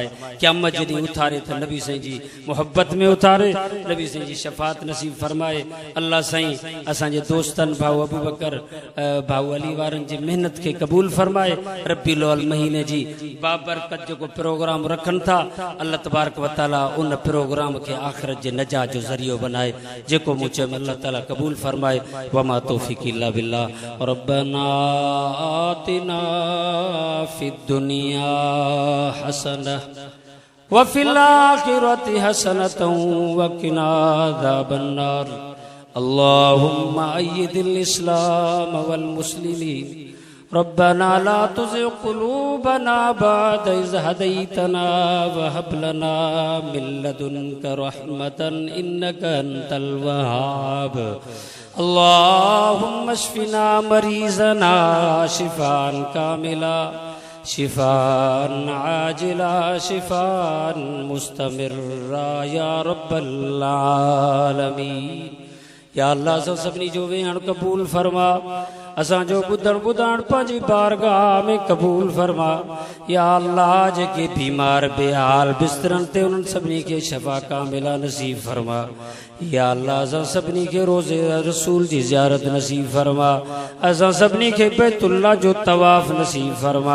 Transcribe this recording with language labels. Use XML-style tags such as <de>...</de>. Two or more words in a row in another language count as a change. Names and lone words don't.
<sd>क़यामत जॾहिं उथारे त नबी साईं जी मोहब्बत में उथारे, नबी साईं जी शफाअत नसीब फरमाए। अल्लाह साईं असांजे दोस्तनि भाऊ अबू बकर भाऊ अली वारनि जी महिनत खे क़बूल फरमाए। रबीउल अव्वल महीने जी बाबरकत जेको प्रोग्राम रखनि था</sd> <ar>الله تبارك وتعالى</ar> <sd>उन प्रोग्राम खे आख़िरत जे नजात जो ज़रियो बनाए। जेको मूं चयो अल्लाह ताला कबूल फरमाए।</sd> <ar>وما توفيقي إلا بالله ربنا آتنا في الدنيا حسنة وفي الآخرة حسنة وقنا عذاب النار. اللهم أيد الإسلام والمسلمين. ربنا لا تزغ قلوبنا بعد إذ هديتنا وهب لنا من لدنك رحمة إنك أنت الوهاب. اللهم اشف مرضانا شفاء كاملا شفاء عاجلا شفاء مستمرا يا رب العالمين.</ar> <sd>या अल्लाह सभिनी जो वेहण कबूल फरमा। असांजो ॿुधण ॿुधण पंहिंजी बारगाह में कबूल फरमा। या अल्लाह जेके बीमार बेहाल बिस्तरनि ते उन्हनि सभिनी खे शफ़ा कामिला नसीब फरमा। या अल्लाह असां सभिनी खे रोज़े रसूल जी ज़ियारत नसीब फरमा, असां सभिनी खे बैतुल्लाह जो तवाफ़ नसीब फरमा।</sd>